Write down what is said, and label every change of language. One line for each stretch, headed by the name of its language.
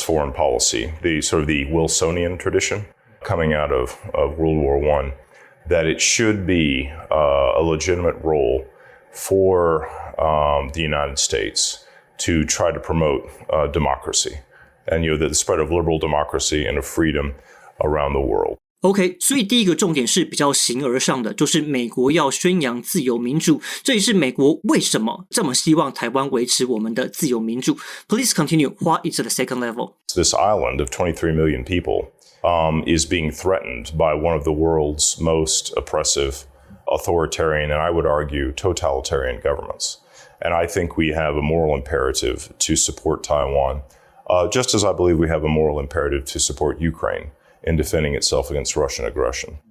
English: foreign policy, the Wilsonian tradition coming out of World War I, that it should be a legitimate role for the United States to try to promote democracy.And the spread of liberal democracy and of freedom around the world.
Chinese: OK， 所以第一个重点是比较形而上的，就是美国要宣扬自由民主，这也是美国为什么这么希望台湾维持我们的自由民主。
English: Please continue. What is the second level? This island of 23 million people is being threatened by one of the world's most oppressive, authoritarian, and I would argue totalitarian governments. And I think we have a moral imperative to support Taiwan.Just as I believe we have a moral imperative to support Ukraine in defending itself against Russian aggression.